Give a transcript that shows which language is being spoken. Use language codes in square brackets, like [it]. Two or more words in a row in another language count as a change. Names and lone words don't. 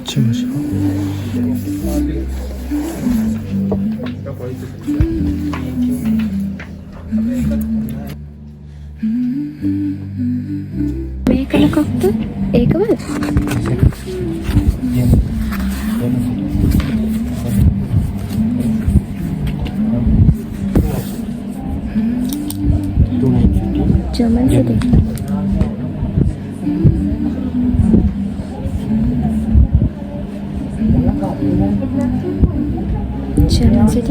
[en] Shimmer shimmer. [si] මේක මොකක්ද? ඒකවල? [en] German city. German city.